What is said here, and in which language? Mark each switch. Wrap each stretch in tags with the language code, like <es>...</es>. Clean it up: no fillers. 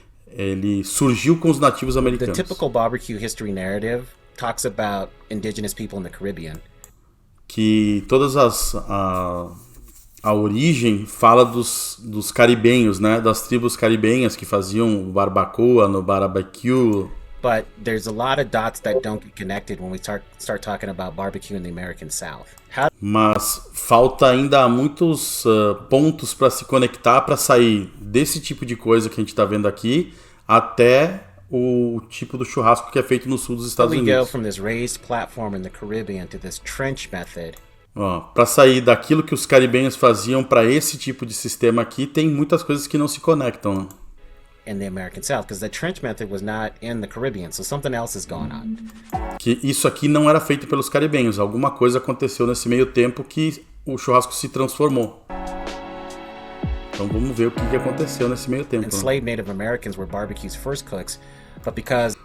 <pt>Ele surgiu com os nativos americanos.</pt> <en>The typical barbecue history narrative talks about indigenous people in the Caribbean.</en> <pt>Que todas a origem fala dos caribenhos, né? Das tribos caribenhas que faziam barbacoa no barbecue.</pt> <en>But there's a lot of dots that don't get connected when we start talking about barbecue in the American South.</en> <pt>Mas falta ainda muitos pontos para se conectar para sair desse tipo de coisa que a gente está vendo aqui até o tipo do churrasco que é feito no sul dos Estados Unidos.</pt> <en>We go from this raised platform in the Caribbean to this trench method.</en> <pt>Para sair daquilo que os caribenhos faziam para esse tipo de sistema aqui, tem muitas coisas que não se conectam. Né?</pt> <en>In the American South, because the trench method was not in the Caribbean, so something else is going on.</en> <pt>Que isso aqui não era feito pelos caribenhos, alguma coisa aconteceu nesse meio tempo que o churrasco se transformou. Então vamos ver o que aconteceu nesse meio tempo.</pt> <en>Enslaved Native Americans were barbecue's first cooks, but because</en>